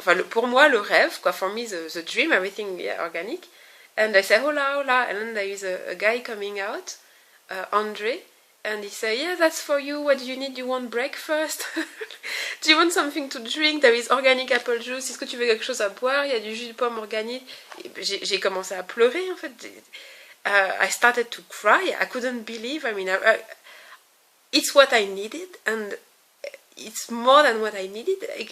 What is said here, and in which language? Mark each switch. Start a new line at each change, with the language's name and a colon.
French: Pour moi, le rêve, quoi,
English: for me, the dream, everything organic. And I say, hola, and then there is a guy coming out, Andre, and he say, yeah, that's for you, what do you need, you want breakfast? Do you want something to drink? There is organic apple juice,
French: est-ce que tu veux quelque chose à boire? Il y a du jus de pomme organique. J'ai commencé à pleurer, en fait.
English: I started to cry, I couldn't believe, it's what I needed, and it's more than what I needed.